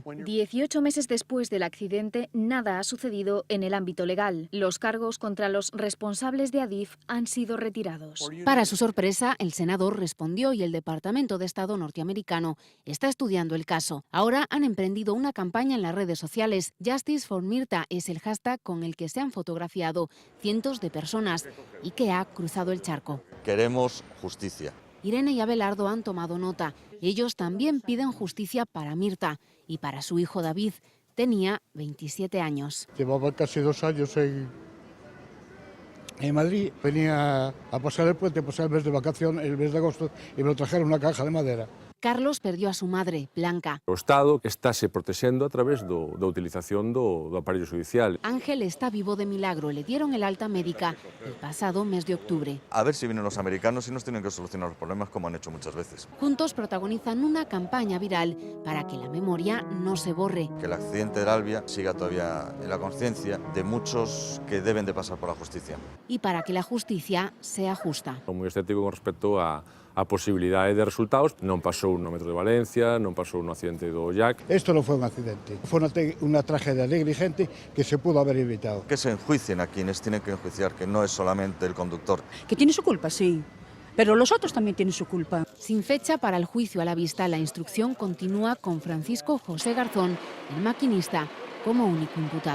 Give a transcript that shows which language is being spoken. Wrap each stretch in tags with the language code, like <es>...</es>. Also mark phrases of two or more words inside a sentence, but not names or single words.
<es>18 meses después del accidente, nada ha sucedido en el ámbito legal. Los cargos contra los responsables de Adif han sido retirados. Para su sorpresa, el senador respondió y el Departamento de Estado norteamericano está estudiando el caso. Ahora han emprendido una campaña en las redes sociales. Justice for Mirta es el hashtag con el que se han fotografiado cientos de personas y que ha cruzado el charco. Queremos justicia. Irene y Abelardo han tomado nota. Ellos también piden justicia para Mirta y para su hijo David. Tenía 27 años. Llevaba casi 2 años en Madrid. Venía a pasar el puente, pasar el mes de vacación, el mes de agosto, y me lo trajeron una caja de madera. Carlos perdió a su madre, Blanca.</es> <gl>O Estado estáse protexendo a través da utilización do aparello judicial.</gl> <es>Ángel está vivo de milagro, le dieron el alta médica el pasado mes de octubre. A ver si vienen los americanos y nos tienen que solucionar los problemas como han hecho muchas veces. Juntos protagonizan una campaña viral para que la memoria no se borre. Que el accidente del Albia siga todavía en la conciencia de muchos que deben de pasar por la justicia. Y para que la justicia sea justa.</es> <gl>Son moi escéptico con respecto a posibilidade de resultados. Non pasou no metro de Valencia, non pasou no accidente do Jack.</gl> <es>Esto no fue un accidente, fue una tragedia negligente que se pudo haber evitado. Que se enjuicien a quienes tienen que enjuiciar, que no es solamente el conductor. Que tiene su culpa, sí, pero los otros también tienen su culpa. Sin fecha para el juicio a la vista, la instrucción continúa con Francisco José Garzón, el maquinista, como único imputado.</es>